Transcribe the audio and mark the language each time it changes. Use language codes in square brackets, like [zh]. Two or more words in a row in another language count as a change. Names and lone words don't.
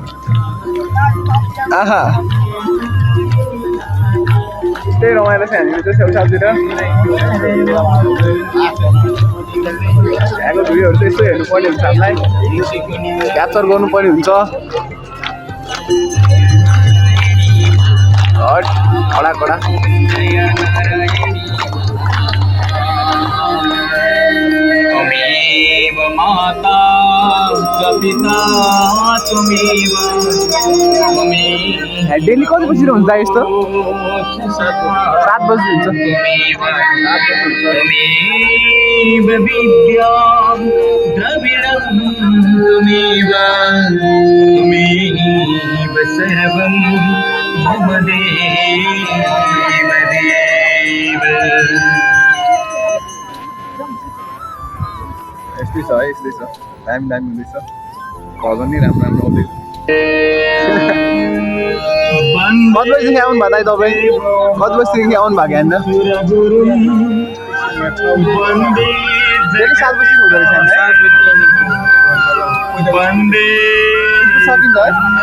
[ne] आहा त्यही रमाइलो छ हामीले चाहिँ छेउछाउतिर। यहाँको भिडियोहरू चाहिँ यसो हेर्नुपर्ने हुन्छ, हामीलाई क्याप्चर गर्नुपर्ने हुन्छ। कडा कडा [sa] त्वमेव माता पिता त्वमेव [ne] डेली कति बजी हुन्छ यस्तो? 7 बजी हुन्छ। [sa] त्वमेव विद्या द्रविणं त्वमेव सर्वं मम देव देव। [ne] यस्तै छ है, यस्तै छ। दामी हुँदैछ, भजन नि राम्रो आउँदैछ। कति बजीदेखि आउनु भएको तपाईँ? कति बजीदेखि आउनु भएको यहाँनिर? डेली 7 बजी हुँदो रहेछ सकिन्छ है?